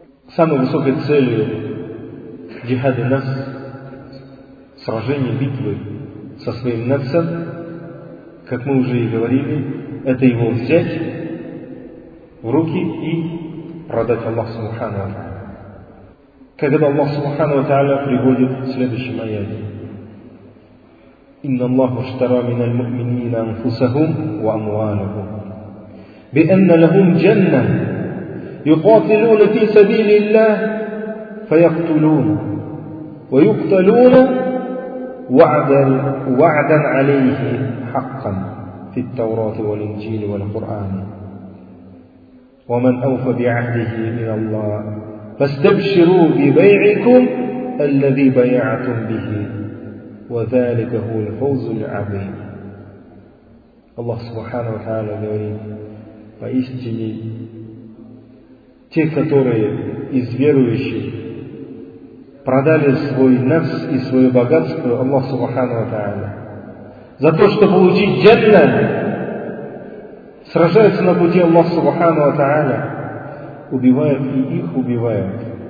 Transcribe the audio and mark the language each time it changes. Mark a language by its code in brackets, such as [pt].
[ru] Самой высокой целью джихада нас, сражения, битвы со своим нафсом, как мы уже и говорили, это его взять в руки и продать Аллаху Субхану ва Тааля. Когда Аллах Субхану ва Тааля приводит в следующем аяте: [ar] «Инна Аллаху иштара миналь му'минина анфусахум ва амуалахум». بأن لهم جنة يقاتلون في سبيل الله فيقتلون ويقتلون وعدا عليه حقا في التوراة والإنجيل والقرآن. ومن أوفى بعهده من الله فاستبشروا ببيعكم الذي بيعتم به وذلك هو الفوز العظيم. الله سبحانه وتعالى [ru] говорит: поистине те, которые из верующих продали свой нафс и свое богатство Аллах Субхану ва Тааля за то, чтобы получить джанна, сражаются на пути Аллах Субхану ва Тааля, убивают и их убивают,